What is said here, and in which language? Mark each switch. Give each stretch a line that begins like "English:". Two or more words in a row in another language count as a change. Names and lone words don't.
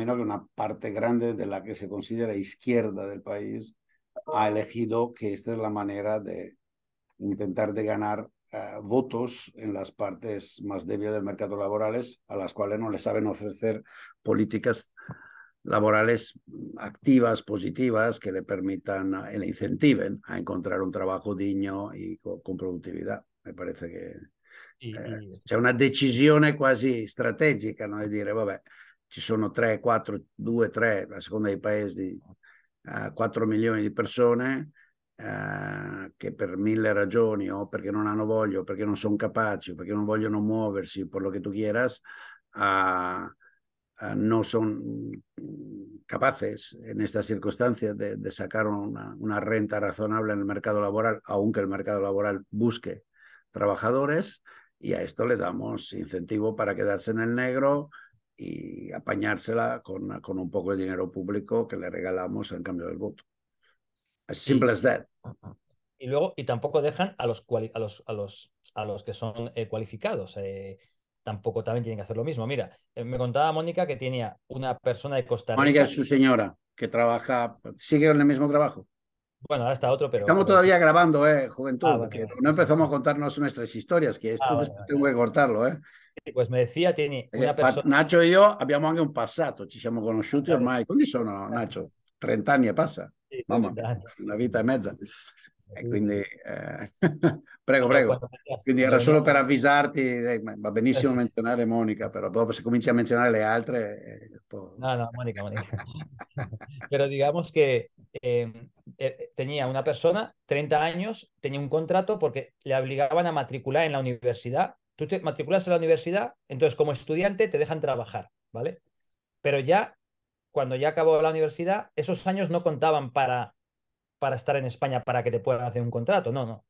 Spanish: menos, que una parte grande de la que se considera izquierda del país ha elegido que esta es la manera de intentar de ganar votos en las partes más débiles del mercado laborales, a las cuales no les saben ofrecer políticas laborales activas, positivas, que le permitan e le incentiven a encontrar un trabajo digno y con productividad. Me parece che Y
Italian: c'è una decisione quasi strategica, no? Di dire, vabbè, ci sono 3, 4, 2, 3, a seconda dei paesi, 4 milioni di persone che per mille ragioni, o perché non hanno voglia, o perché non sono capaci, o perché non vogliono muoversi,
Spanish: por lo que tú quieras, no son capaces en estas circunstancias de sacar una renta razonable en el mercado laboral, aunque el mercado laboral busque trabajadores, y a esto le damos incentivo para quedarse en el negro y apañársela con un poco de dinero público que le regalamos en cambio del voto.
English: As simple
Spanish: Y,
English: as that.
Spanish: y luego, y tampoco dejan a los, a los que son cualificados. Tampoco también tienen que hacer lo mismo. Mira, me contaba Mónica que tenía una persona de Costa Mónica es Rica. su señora, que trabaja, sigue en el mismo trabajo. Bueno, ahora está otro, Estamos pero sí. todavía grabando, Ah, juventud, bueno, que bueno, no sí, sí, empezamos sí. a contarnos nuestras historias, que esto Ah, vale, después vale, tengo vale. que cortarlo, eh. Sí, pues me decía, tiene una
Italian: Perché
Spanish: persona.
Italian: Nacho e io abbiamo anche un passato, ci siamo conosciuti ormai, quando sono Nacho? 30 anni e passa,
Spanish: Sí,
Italian: mamma
Spanish: 30
Italian: mia,
Spanish: años,
Italian: una
Spanish: sí, sí,
Italian: vita e
Spanish: sí.
Italian: mezza. E
Spanish: Sí,
Italian: quindi,
Spanish: sí.
Italian: prego,
Spanish: Pero
Italian: prego. Quindi
Spanish: cuando
Italian: era solo
Spanish: venías,
Italian: per avvisarti, va benissimo
Spanish: sí, sí.
Italian: menzionare Monica, però dopo se cominci a menzionare le altre, un po'...
Spanish: No, no, Mónica, Mónica. Pero digamos que tenía una persona, 30 años, tenía un contrato porque le obligaban a matricular en la universidad. Tú te matriculas en la universidad, entonces como estudiante te dejan trabajar, ¿vale? Pero ya, cuando ya acabó la universidad, esos años no contaban para estar en España para que te puedan hacer un contrato, no, no.